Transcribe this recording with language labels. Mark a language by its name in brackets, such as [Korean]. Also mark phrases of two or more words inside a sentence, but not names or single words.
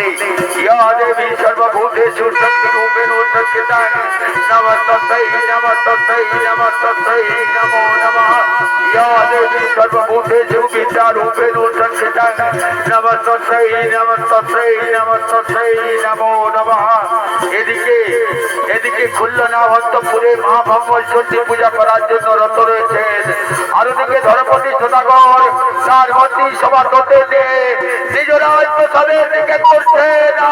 [Sanskrit] या देवी सर्वभूतेषु शक्तिरूपेण संस्थिता नमस्ते नमस्ते नमस्ते नमो नमः। या देवी सर्वभूतेषु विद्यारूपेण संस्थिता नमस्ते नमस्ते नमस्ते नमो नमः। [Bangla] এদিকে খুলনা অন্তপুরে মা ভগবতী পূজা করার জন্য রত রয়েছেন। আর ওদিকে ধর্মপতি সদাগর তার মন্ত্রী সভা করতে নিজ রাজ্য সবের দিকে করছেন